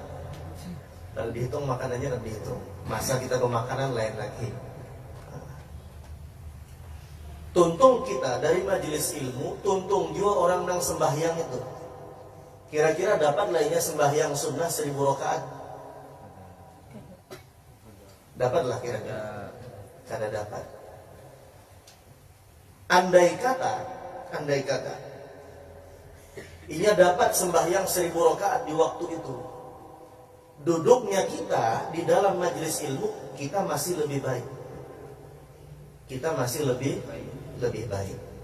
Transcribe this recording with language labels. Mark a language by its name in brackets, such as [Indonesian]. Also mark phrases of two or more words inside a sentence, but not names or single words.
[Indonesian] Kalau dihitung makanannya dan dihitung. Masa kita ke makanan lain lagi. [Banjar] Tuntung kita dari majelis ilmu, tuntung juga orang yang sembahyang itu. [Indonesian] Kira-kira dapat lainnya sembahyang sunnah 1000 rakaat? Dapatlah kira-kira. [Banjar] Kada dapat. [Indonesian] Andai kata ia dapat sembahyang 1000 rakaat di waktu itu, duduknya kita di dalam majelis ilmu, kita masih lebih baik. Kita masih lebih baik.